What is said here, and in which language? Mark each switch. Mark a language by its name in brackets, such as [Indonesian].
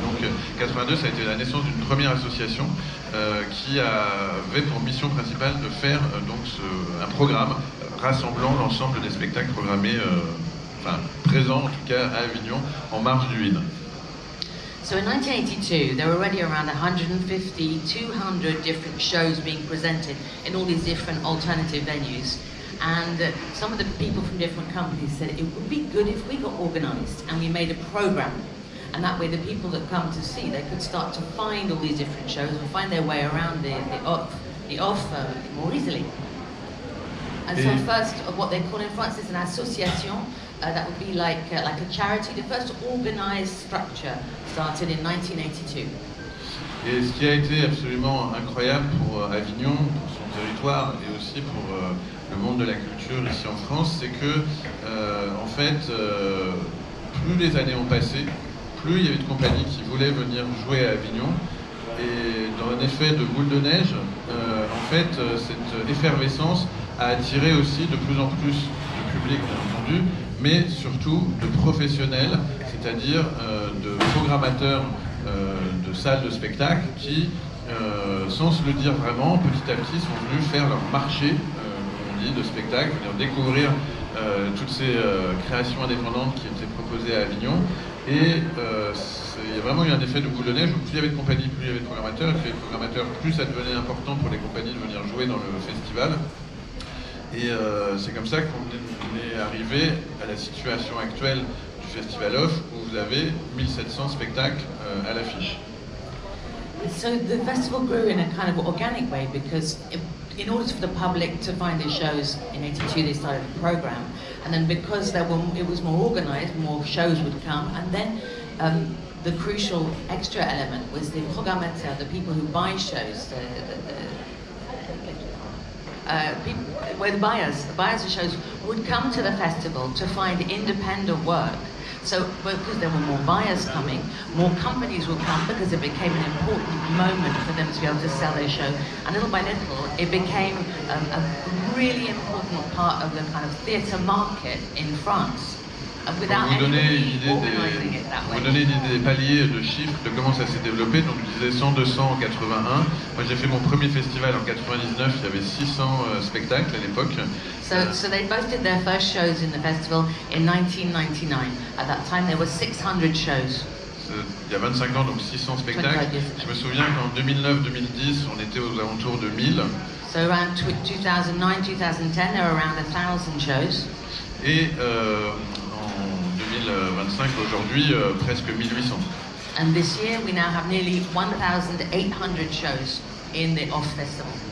[French] Et donc 82, ça a été la naissance d'une première association qui avait pour mission principale de faire un programme rassemblant l'ensemble des spectacles programmés, présents en tout cas à Avignon, en marge du IN. [English] So in 1982, there were already around 150, 200 different shows being presented in all these different alternative venues. And some of the people from different companies said it would be good if we got organized and we made a program. And that way the people that come to see, they could start to find all these different shows and find their way around the off more easily. And so first, what they call in France is an association. That would be like a charity. The first organized structure started in 1982. [French] Et ce qui a été absolument incroyable pour Avignon, pour son territoire et aussi pour le monde de la culture ici en France, c'est que en fait, plus les années ont passé, plus il y avait de compagnies qui voulaient venir jouer à Avignon. Et dans un effet de boule de neige, en fait, cette effervescence a attiré aussi de plus en plus de public, bien entendu, mais surtout de professionnels, c'est-à-dire de programmateurs de salles de spectacle qui, sans se le dire vraiment, petit à petit sont venus faire leur marché, comme on dit, de spectacle, venir découvrir toutes ces créations indépendantes qui étaient proposées à Avignon. Et il y a vraiment eu un effet de boule de neige où plus il y avait de compagnies, plus il y avait de programmateurs, et puis les programmateurs, plus ça devenait important pour les compagnies de venir jouer dans le festival. Et c'est comme ça qu'on est arrivé à la situation actuelle du Festival Off, où vous avez 1700 spectacles à l'affiche. [English] So the festival grew in a kind of organic way because in order for the public to find the shows in 82, they started a program. And then because it was more organized, more shows would come. And then the crucial extra element was the programmateurs, the people who buy shows, the buyers of shows would come to the festival to find independent work. So because there were more buyers coming, more companies would come because it became an important moment for them to be able to sell their show. And little by little, it became a really important part of the kind of theatre market in France. Without [French] vous donner [English] organising it that way. [French] Vous donner des paliers de chiffres de comment ça s'est développé. Donc je disais 100, 200 en 81. Moi j'ai fait mon premier festival en 99, il y avait 600 spectacles à l'époque. [English] So they both did their first shows in the festival in 1999. At that time there were 600 shows. [French] Il y a 25 ans, donc 600 spectacles. Je me souviens qu'en 2009-2010, on était aux alentours de 1000. [English] So around 2009-2010, there were around 1,000 shows. [French] Et en 2025, aujourd'hui, presque 1800. [English] And this year we now have nearly 1,800 shows in the Off Festival.